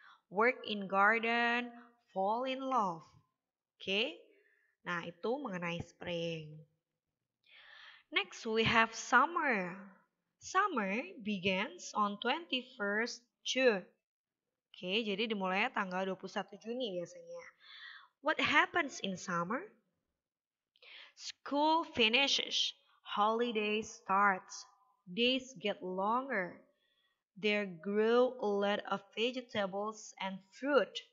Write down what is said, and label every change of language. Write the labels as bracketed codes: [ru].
[en] Work in garden, fall in love. Oke. [id] Nah, itu mengenai [en] spring. Next, we have summer. Summer begins on 21st June. [id] Oke, jadi dimulai tanggal 21 Juni biasanya. [en] What happens in summer? School finishes, holiday starts, days get longer. There grow a lot of vegetables and fruit.